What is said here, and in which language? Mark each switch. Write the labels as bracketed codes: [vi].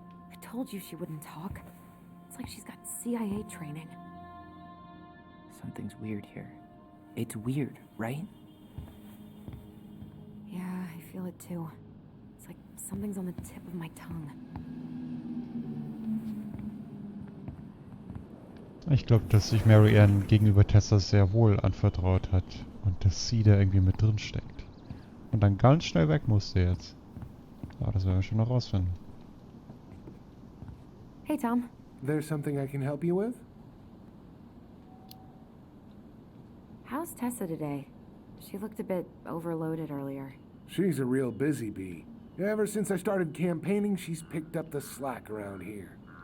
[en] I told you she wouldn't talk. It's like she's got CIA training. Something's weird here. It's weird, right? Yeah, I feel it too. It's like something's on the tip of my tongue. [de] Ich glaube, dass sich Mary Ann gegenüber Tessa sehr wohl anvertraut hat und dass sie da irgendwie mit drin steckt. Und dann ganz schnell weg musste jetzt. Aber das werden wir schon noch rausfinden. [en] Hey, Tom. There's something I can help you with? How's Tessa today? She looked a bit overloaded earlier. She's a real busy bee. Ever since I started campaigning, she's picked up the slack around here.